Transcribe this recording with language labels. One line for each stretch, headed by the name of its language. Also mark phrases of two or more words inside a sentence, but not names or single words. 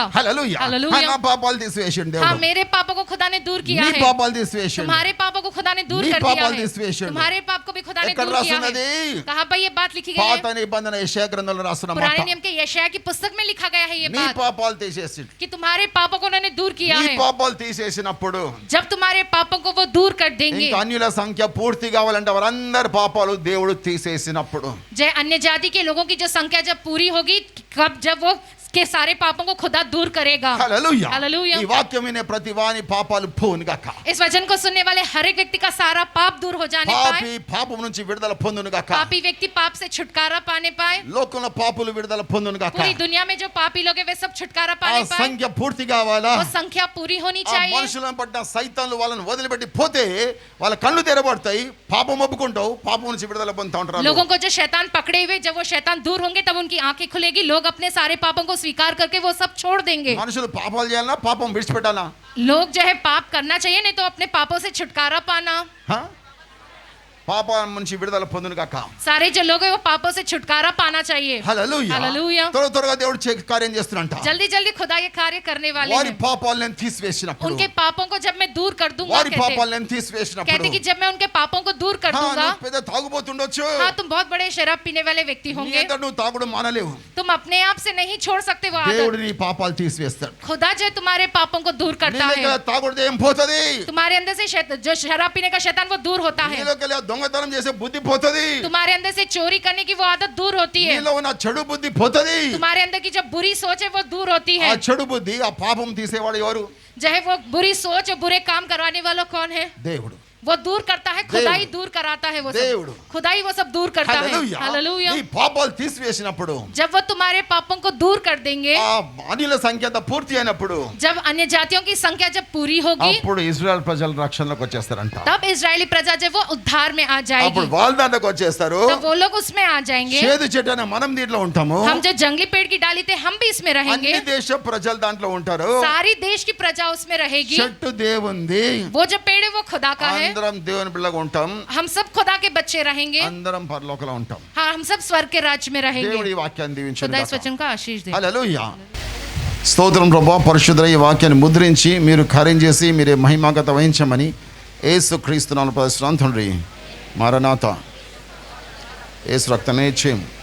Telugu: హల్లెలూయా.
Hindi: Hallelujah.
Telugu: నా పాపాలు తీసివేసిండు
Hindi: हाँ,
Telugu: దేవుడు.
Hindi: मेरे पापों को खुदा ने दूर किया
Telugu: నీ
Hindi: है।
Telugu: పాపాలు తీసివేసిండు.
Hindi: तुम्हारे पापों को खुदा ने दूर
Telugu: నీ
Hindi: कर दिया
Telugu: పాపాలు
Hindi: है।
Telugu: తీసివేసిండు.
Hindi: तुम्हारे पाप को भी खुदा ने
Telugu: ఎక్కడ
Hindi: दूर किया
Telugu: రాస్తున్నది?
Hindi: है। कहाँ पर ये बात लिखी गई
Telugu: పాత
Hindi: है?
Telugu: నిబంధన యెషయా గ్రంథంలో రాస్తున్న
Hindi: पुराने
Telugu: మాట.
Hindi: नियम के यशायाह की पुस्तक में लिखा गया है ये
Telugu: నీ
Hindi: बात
Telugu: పాపాలు తీసేసిండు.
Hindi: कि तुम्हारे पापों को उन्होंने दूर किया
Telugu: నీ
Hindi: है।
Telugu: పాపాలు తీసేసినప్పుడు
Hindi: जब तुम्हारे पापों को वो दूर कर देंगे,
Telugu: ఇంకా అన్యుల సంఖ్య పూర్తి కావాలంటే వారందరి పాపాలు దేవుడు తీసేసినప్పుడు
Hindi: जय अन्य जाति के लोगों की जो संख्या जब पूरी होगी, कब जब वो के सारे पापों को खुदा दूर करेगा।
Telugu: హల్లెలూయా.
Hindi: हालेलुया।
Telugu: ఈ వాక్యం వినే ప్రతి వాని పాపాలు పోవును గాక.
Hindi: इस वचन को सुनने वाले हर एक व्यक्ति का सारा पाप दूर हो जाने
Telugu: పాపి
Hindi: पाए,
Telugu: పాపం నుంచి విడుదల పొందును గాక.
Hindi: पापी व्यक्ति पाप से छुटकारा पाने पाए,
Telugu: లోకంలో పాపులు విడుదల పొందును గాక.
Hindi: पूरी दुनिया में जो पापी लोग हैं वे सब छुटकारा
Telugu: ఆ
Hindi: पाने पाए,
Telugu: సంఖ్య పూర్తి కావాలా?
Hindi: वो संख्या पूरी होनी
Telugu: ఆ
Hindi: चाहिए।
Telugu: మనుషులను పట్టిన సైతాన్లు వాళ్ళని వదిలిపెట్టి పోతే వాళ్ళ కళ్ళు తెరబడతాయి. పాపం ఒప్పుకుంటావు, పాపం నుంచి విడుదల పొందుతా ఉంటారు.
Hindi: लोगों को जो शैतान पकड़े हुए, जब वो शैतान दूर होंगे तब उनकी आंखें खुलेगी, लोग अपने सारे पापों को स्वीकार करके वो सब छोड़ देंगे।
Telugu: మనుషులు పాపాలు చేయాలన్నా పాపం విడిచిపెట్టాలా?
Hindi: लोग जो है पाप करना चाहिए, नहीं तो अपने पापों से छुटकारा पाना।
Telugu: హ? పాపం నుంచి విడుదల పొందును గాక.
Hindi: सारे जो लोग हैं वो पापों से छुटकारा पाना चाहिए।
Telugu: హల్లెలూయా.
Hindi: हालेलुया।
Telugu: త్వరగా దేవుడు కార్యం చేస్తున్నంట.
Hindi: जल्दी जल्दी खुदा ये कार्य करने वाले
Telugu: వారి
Hindi: हैं।
Telugu: పాపాలను నేను తీసివేసినప్పుడు,
Hindi: उनके पापों को जब मैं दूर कर दूंगा,
Telugu: వారి
Hindi: कहते
Telugu: పాపాలను నేను తీసివేసినప్పుడు,
Hindi: कहते कि जब मैं उनके पापों को दूर कर दूंगा,
Telugu: నువ్వు పెద్ద తాగుబోతుండొచ్చు,
Hindi: हाँ तुम बहुत बड़े शराब पीने वाले व्यक्ति
Telugu: నీ
Hindi: होंगे,
Telugu: అంతట నువ్వు తాగుడు మానలేవు.
Hindi: तुम अपने आप से नहीं छोड़ सकते वो
Telugu: దేవుడు
Hindi: आदत।
Telugu: నీ పాపాలు తీసివేస్తాడు.
Hindi: खुदा जो है तुम्हारे पापों को दूर
Telugu: నీ
Hindi: करता
Telugu: దగ్గర
Hindi: है।
Telugu: తాగుడు ఏం పోతుంది?
Hindi: तुम्हारे अंदर से जो शराब पीने का शैतान वो दूर होता है।
Telugu: నీలోకి దొంగతనం చేసే బుద్ధి పోతుంది.
Hindi: तुम्हारे अंदर से चोरी करने की वो आदत दूर होती है।
Telugu: నీలో ఉన్న చెడు బుద్ధి పోతుంది.
Hindi: तुम्हारे अंदर की जो बुरी सोच है वो दूर होती
Telugu: ఆ
Hindi: है।
Telugu: చెడు బుద్ధి, ఆ పాపం తీసేవాడు ఎవరు?
Hindi: जो है वो बुरी सोच और बुरे काम करवाने वाला कौन है?
Telugu: దేవుడు.
Hindi: वो दूर करता है, खुदा ही दूर कराता है वो
Telugu: దేవుడు.
Hindi: सब। खुदा ही वो सब दूर करता है।
Telugu: హల్లెలూయా.
Hindi: हालेलुया।
Telugu: నీ పాపాలు తీసివేసినప్పుడు,
Hindi: जब वो तुम्हारे पापों को दूर कर देंगे,
Telugu: ఆ అన్యుల సంఖ్య అంతా పూర్తి అయినప్పుడు,
Hindi: जब अन्य जातियों की संख्या जब पूरी होगी,
Telugu: అప్పుడు ఇజ్రాయెల్ ప్రజలు రక్షణలోకి వచ్చేస్తారంట.
Hindi: तब इजरायली प्रजा जब वो उद्धार में आ जाएगी,
Telugu: అప్పుడు వాళ్ళ దాంట్లోకి వచ్చేస్తారు.
Hindi: तब वो लोग उसमें आ जाएंगे।
Telugu: చేదు చెట్టు అనే మనం దీంట్లో ఉంటాము.
Hindi: हम जो जंगली पेड़ की डाली थे हम भी इसमें रहेंगे।
Telugu: అన్ని దేశ ప్రజలు దాంట్లో ఉంటారు.
Hindi: सारी देश की प्रजा उसमें रहेगी,
Telugu: చెట్టు దేవుంది,
Hindi: वो जो पेड़ है वो खुदा का है,
Telugu: అందరం దేవుని పిల్లగా ఉంటాం,
Hindi: हम सब खुदा के बच्चे रहेंगे,
Telugu: అందరం పరలోకంలో ఉంటాం.
Hindi: हाँ हम सब स्वर्ग के राज्य में
Telugu: దేవుడు
Hindi: रहेंगे.
Telugu: ఈ వాక్యాన్ని దీవించును
Hindi: खुदा इस
Telugu: గాక.
Hindi: वचन का आशीष दे.
Telugu: హల్లెలూయా. స్తోత్రం ప్రభా. పరిశుద్ధ ఈ వాక్యాన్ని ముద్రించి మీరు కార్యం చేసి మీరే మహిమాగత వహించమని యేసు క్రీస్తు నామములో ప్రార్థిస్తున్నాను తండ్రి. మారనాథ. యేసు రక్తమే చేయం.